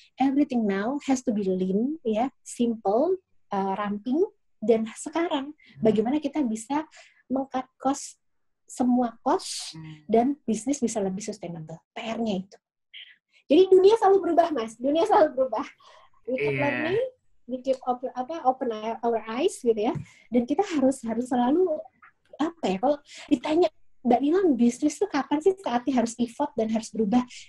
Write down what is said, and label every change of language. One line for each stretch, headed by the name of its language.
English: Everything now has to be lean, ya, simple, ramping.
Indonesian: Dan sekarang, bagaimana kita bisa meng-cut cost, semua cost, dan bisnis bisa lebih sustainable. PR-nya itu. Jadi dunia selalu berubah, Mas. Dunia selalu berubah.
English: We keep learning, we keep open our eyes, gitu ya.
Indonesian: Dan kita harus selalu, kalau ditanya, Mbak Nila, bisnis tuh kapan sih saatnya harus pivot dan harus berubah?